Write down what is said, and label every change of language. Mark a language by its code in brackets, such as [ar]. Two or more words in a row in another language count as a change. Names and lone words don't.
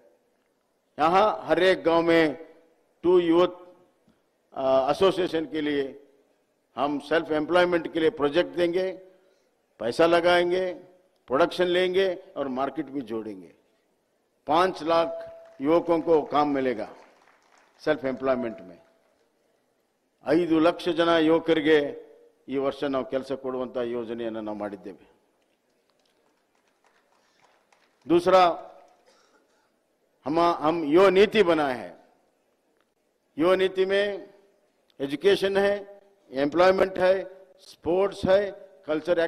[hi] यहाँ हर एक गांव में 2 [en] youth association [hi] के लिए हम [en] self employment [hi] के लिए प्रोजेक्ट देंगे, पैसा लगाएंगे, प्रोडक्शन लेंगे और मार्केट भी जोड़ेंगे। 5 लाख युवकों को काम मिलेगा [en] self employment [hi] में। [kn] 5 ಲಕ್ಷ ಜನ ಯುವಕರಿಗೆ ಈ ವರ್ಷ ನಾವು ಕೆಲಸ ಕೊಡುವಂತ ಯೋಜನೆಯನ್ನು ನಾವು ಮಾಡಿದ್ದೇವೆ। [hi] दूसरा हम यो नीति बनाए हैं। यो नीति में एजुकेशन है, एम्प्लॉयमेंट है, स्पोर्ट्स है, कल्चर